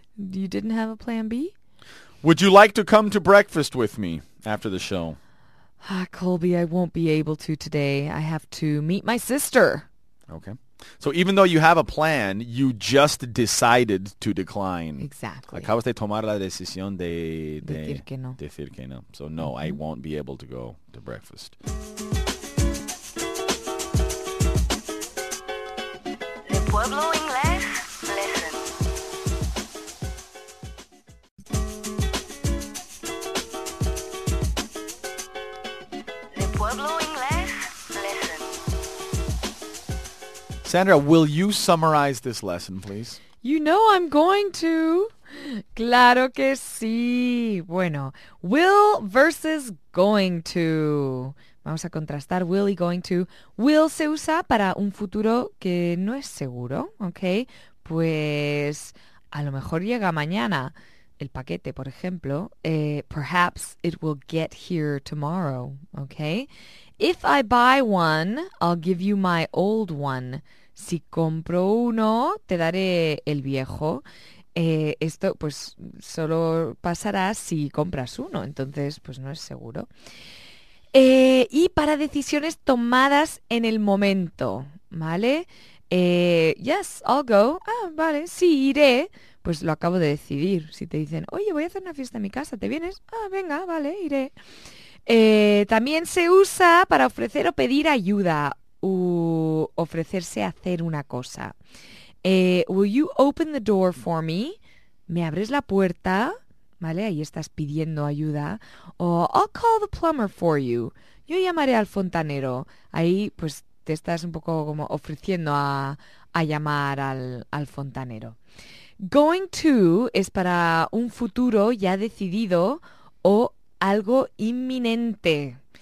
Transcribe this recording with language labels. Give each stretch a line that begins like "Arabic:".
English: You didn't have a plan B? Would you like to come to breakfast with me after the show? Colby, I won't be able to today. I have to meet my sister. Okay. So even though you have a plan, you just decided to decline. Exactly.
Spanish: Acabas de tomar la decisión de Decir que no. Decir que no.
English: So no, I won't be able to go to breakfast. De Pueblo Inglés, listen. De Pueblo Inglés, listen. Sandra, will you summarize this lesson, please? You know I'm going to.
Spanish: Claro que sí.
English: Bueno, will versus going to.
Spanish: Vamos a contrastar will y going to. Will se usa para un futuro que no es seguro, ¿ok? Pues a lo mejor llega mañana el paquete, por ejemplo.
English: Perhaps it will get here tomorrow, ¿ok? If I buy one, I'll give you my old one.
Spanish: Si compro uno, te daré el viejo. Esto pues solo pasará si compras uno, entonces pues no es seguro. Y para decisiones tomadas en el momento, ¿vale?
English: Yes, I'll go.
Spanish: Ah, vale, sí, iré. Pues lo acabo de decidir. Si te dicen, oye, voy a hacer una fiesta en mi casa, ¿te vienes? Ah, venga, vale, iré. También se usa para ofrecer o pedir ayuda u ofrecerse a hacer una cosa.
English: Will you open the door for me?
Spanish: ¿Me abres la puerta? ¿Vale? Ahí estás pidiendo ayuda. O
English: I'll call the plumber for you.
Spanish: Yo llamaré al fontanero. Ahí pues te estás un poco como ofreciendo a llamar al fontanero. Going to es para un futuro ya decidido o algo inminente.